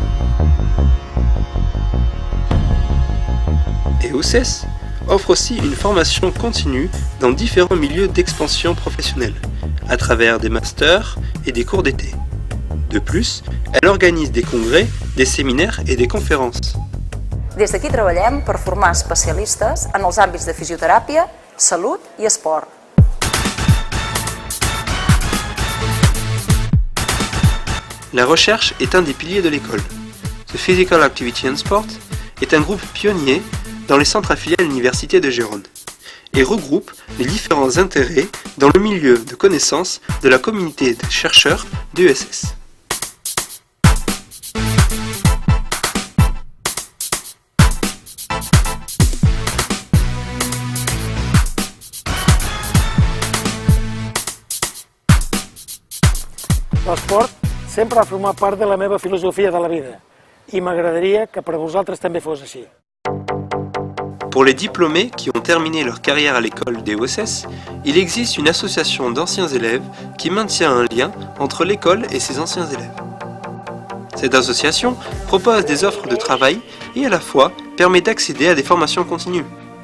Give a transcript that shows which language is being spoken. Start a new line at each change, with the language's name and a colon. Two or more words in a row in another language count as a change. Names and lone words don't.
French: EOSS offre aussi une formation continue dans différents milieux d'expansion professionnelle, à travers des masters et des cours d'été. De plus, elle organise des congrès, des séminaires et des conférences.
Catalan: Des d'aquí treballem per formar especialistes en els àmbits de fisioteràpia, salut i esport.
French: La recherche est un des piliers de l'école. The Physical Activity and Sport est un groupe pionnier dans les centres affiliés à l'Université de Gérone et regroupe les différents intérêts dans le milieu de connaissances de la communauté des chercheurs de l'ESS.
Catalan: L'esport sempre ha format part de la meva filosofia de la vida i m'agradaria que per vosaltres també fos així.
French: Pour les diplômés qui ont terminé leur carrière à l'école d'EOSS, il existe une association d'anciens élèves qui maintient un lien entre l'école et ses anciens élèves. Cette association propose des offres de travail et à la fois permet d'accéder à des formations continues.